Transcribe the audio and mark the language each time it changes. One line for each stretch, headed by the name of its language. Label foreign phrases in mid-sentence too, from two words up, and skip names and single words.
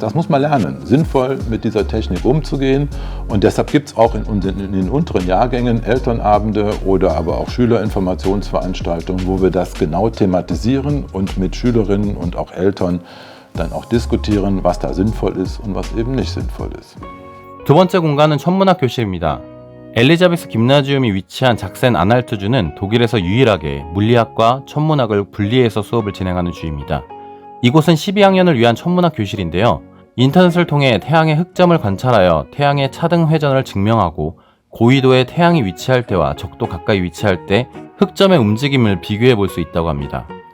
German: Das muss man lernen, sinnvoll mit dieser Technik umzugehen. Und deshalb gibt es auch in den unteren Jahrgängen Elternabende oder aber auch Schülerinformationsveranstaltungen, wo wir das genau thematisieren und mit Schülerinnen und auch Eltern dann auch diskutieren, was da sinnvoll ist und was eben nicht sinnvoll ist.
Korean: 두 번째 공간은 천문학 교실입니다. 엘리자베스 김나지움이 위치한 작센 아날트주는 독일에서 유일하게 물리학과 천문학을 분리해서 수업을 진행하는 주입니다. 이곳은 12학년을 위한 천문학 교실인데요. 인터넷을 통해 태양의 흑점을 관찰하여 태양의 차등 회전을 증명하고 고위도에 태양이 위치할 때와 적도 가까이 위치할 때 흑점의 움직임을 비교해 볼 수 있다고 합니다.